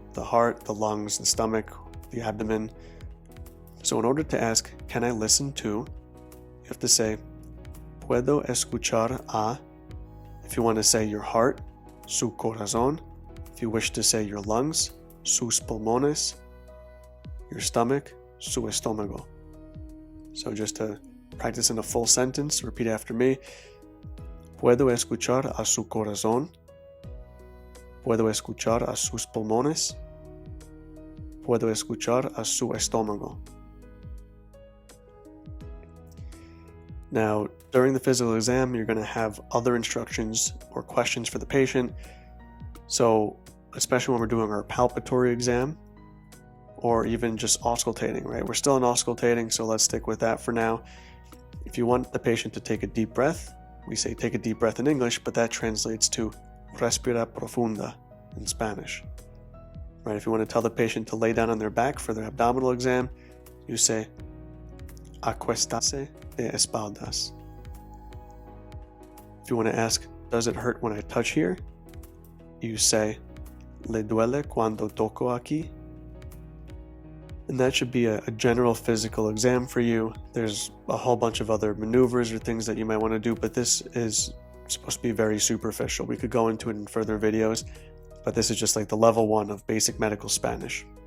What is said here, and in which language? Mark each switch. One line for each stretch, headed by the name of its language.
English: The heart, the lungs, the stomach, the abdomen. So in order to ask, can I listen to, you have to say,
Spanish: ¿Puedo escuchar a?
English: If you want to say your heart,
Spanish: su corazón.
English: If you wish to say your lungs,
Spanish: sus pulmones.
English: Your stomach,
Spanish: su estómago.
English: So just to practice in a full sentence, repeat after me.
Spanish: ¿Puedo escuchar a su corazón? ¿Puedo escuchar a sus pulmones? puedo escuchar a su estómago.
English: Now, during the physical exam, you're going to have other instructions or questions for the patient. So, especially when we're doing our palpatory exam, or even just auscultating, right? We're still in auscultating, so let's stick with that for now. If you want the patient to take a deep breath, we say take a deep breath in English, but that translates to
Spanish: respira profunda
English: in Spanish. Right? If you want to tell the patient to lay down on their back for their abdominal exam, you say
Spanish: acuestarse de espaldas.
English: If you want to ask, does it hurt when I touch here? You say,
Spanish: ¿le duele cuando toco aquí?
English: And that should be a general physical exam for you. There's a whole bunch of other maneuvers or things that you might want to do, but this is supposed to be very superficial. We could go into it in further videos, but this is just like the level 1 of basic medical Spanish.